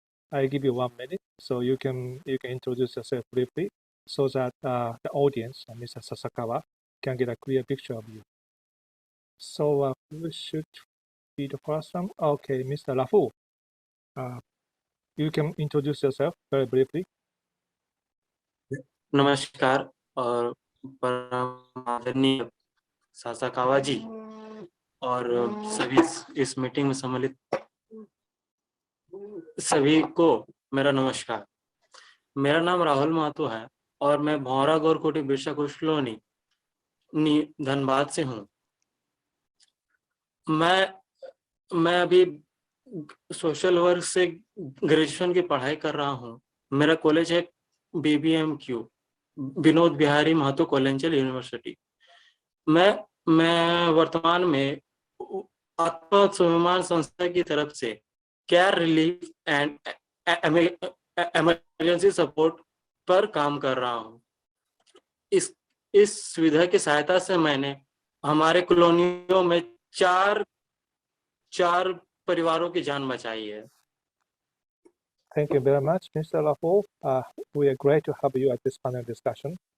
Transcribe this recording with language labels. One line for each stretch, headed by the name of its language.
English: I give you 1 minute, so you can introduce yourself briefly, so that the audience, Mr. Sasakawa, can get a clear picture of you. So who should be the first one? Okay, Mr. Rahul. You can introduce yourself very briefly.
Hindi: नमस्कार और परम आदरणीय Sasakawa जी और सभी इस meeting में सम्मिलित सभी को मेरा नमस्कार। मेरा नाम राहुल महतो है और मैं भौरा गौरकोटी बिरसा कुशलोनी धनबाद से हूँ। मैं अभी सोशल वर्क से ग्रेजुएशन की पढ़ाई कर रहा हूँ। मेरा कॉलेज है BBMQ, विनोद बिहारी महतो कॉलेजियल यूनिवर्सिटी। मैं वर्तमान में आत्मा स्वाभिमान संस्था की तरफ से care relief and emergency support पर काम कर रहा हूँ। इस सुविधा की सहायता से मैंने हमारे कॉलोनियों में चार परिवारों की जान बचाई है।
English: Thank you very much, Mr. Rahul. We are great to have you at this panel discussion.